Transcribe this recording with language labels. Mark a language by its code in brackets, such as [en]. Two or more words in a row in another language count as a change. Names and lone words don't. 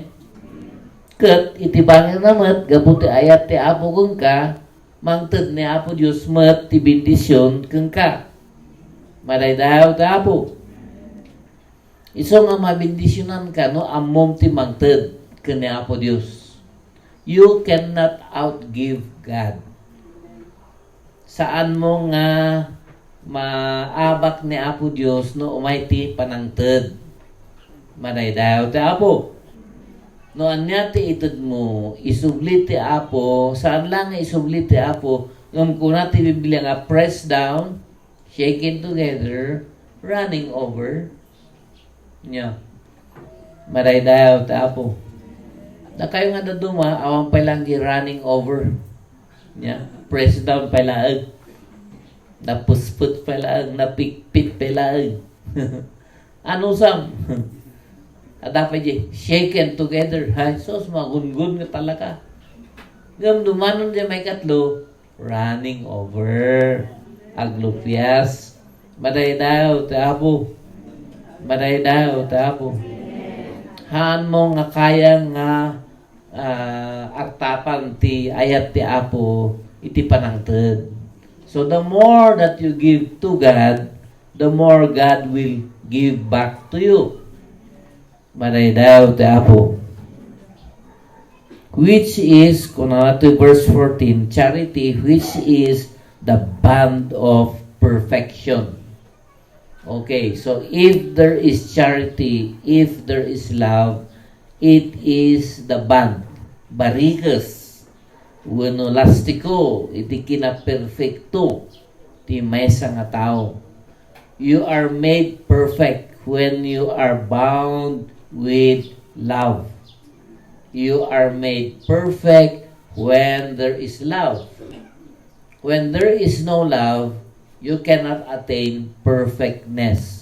[ilo] Ket iti bangir na met gaputa ayat ti Apo kung ka, mangted ni Apo Dios met ti bendisyon kung ka. Maray daw ti Apo. Iso nga mabindisyonan ka, no, amom ti mangted ken ni Apo Dios. [en] You cannot outgive God. [ilo] Saan mo nga maabak ni Apo Dios no umay ti panangted. Maray daw ti Apo. No anya ti itud mo, isubli ti Apo, saan lang nga isubli ti Apo, ngam kuna ti Biblia nga [en] press down, shaken together, running over. [ilo] Nya. Maray daw ti Apo. [en] Na kayo nga daduma, awang pa lang running over. [ilo] Nya. Press down pa laag. Napusput pa laag. Napikpit pa laag. Ano sam? [tl] At dapat [en] shaken together. Ha? [ilo] Sos, magungun nga talaga. Ngam dumanon dyan may katlo, [en] running over. [ilo] Aglupyas. Maray daw ti Apo. Maray daw ti Apo. Haan mo nga kaya nga artapan ti ayat ti Apo iti panangted. [en] So the more that you give to God, the more God will give back to you. [ilo] Maray daw ti Apo. [en] Which is, [ilo] kuna to [en] verse 14, charity, which is the band of perfection. Okay, so if there is charity, if there is love, it is the band. [ilo] Barikas, wano lastiko, iti kinaperfecto, ti maysa nga tao. [en] You are made perfect when you are bound with love. You are made perfect when there is love. When there is no love, you cannot attain perfectness.